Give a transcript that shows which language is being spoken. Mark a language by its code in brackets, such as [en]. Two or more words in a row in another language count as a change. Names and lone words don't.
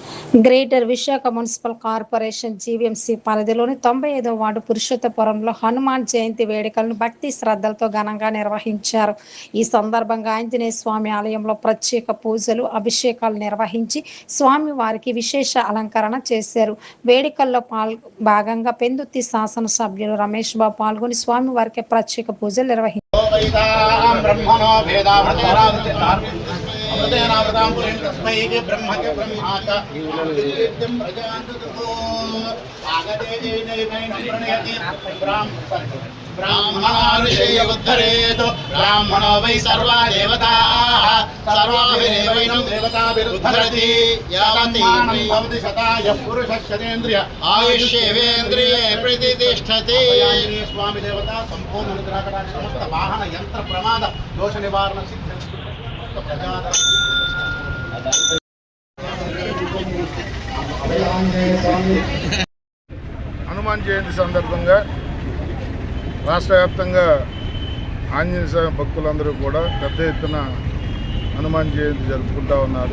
[te] గ్రేటర్ విశాఖ మున్సిపల్ కార్పొరేషన్ జీవీఎంసీ పరిధిలోని 95వ వార్డు పురుషోత్తపురంలో హనుమాన్ జయంతి వేడుకలను భక్తి శ్రద్ధలతో ఘనంగా నిర్వహించారు. ఈ సందర్భంగా ఆంజనేయ స్వామి ఆలయంలో ప్రత్యేక పూజలు, అభిషేకాలు నిర్వహించి స్వామి వారికి విశేష అలంకరణ చేశారు. వేడుకల్లో భాగంగా పెందుర్తి శాసనసభ్యులు రమేష్ బాబు పాల్గొని స్వామి వారికి ప్రత్యేక పూజలు నిర్వహించారు. [sa] ब्राह्मणानुषेयोद्धरेतु ब्राह्मणो वै सर्वा देवताः सर्वाभिरेवैनं देवताभिरुद्धरति यावन्ति भवति शतायः पुरुषः शतेन्द्रिय आयुष्येवेन्द्रिये प्रतिष्ठति। स्वामी देवता संपूर्ण अनुग्रहकटाक्ष समस्त वाहन यंत्र प्रमाद दोष निवारण सिद्ध [te] హనుమాన్ జయంతి సందర్భంగా రాష్ట్ర వ్యాప్తంగా ఆంజనేయ స్వామి భక్తులందరూ కూడా పెద్ద ఎత్తున హనుమాన్ జయంతి జరుపుకుంటూ ఉన్నారు.